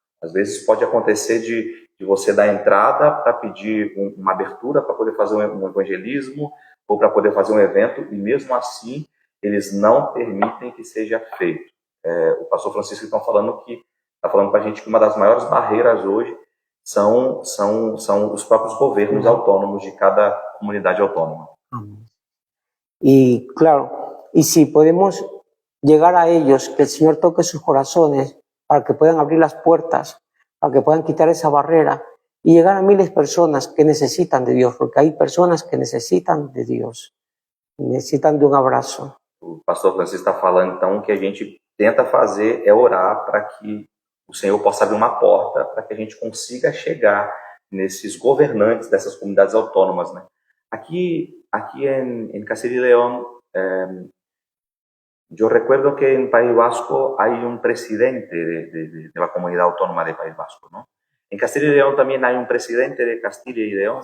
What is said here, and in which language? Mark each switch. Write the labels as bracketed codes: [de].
[pt] Às vezes pode acontecer de você dar entrada para pedir uma abertura para poder fazer um evangelismo ou para poder fazer um evento, e mesmo assim eles não permitem que seja feito. O pastor Francisco está falando para a gente que uma das maiores barreiras hoje são os próprios governos autônomos de cada comunidade autônoma. [es] Y claro, y si podemos llegar a ellos, que el Señor toque sus corazones para que puedan abrir las puertas, para que puedan quitar esa barrera y llegar a miles de personas que necesitan de Dios, porque hay personas que necesitan de Dios, necesitan de un abrazo. [pt] O pastor Francisco está falando, então, que a gente tenta fazer é orar para que o Senhor possa abrir uma porta para que a gente consiga chegar nesses governantes dessas comunidades autônomas, né? Aqui em [es] Castilla y León, yo recuerdo que en País Vasco hay un presidente de la comunidad autónoma de País Vasco, ¿no? En Castilla y León también hay un presidente de Castilla y León.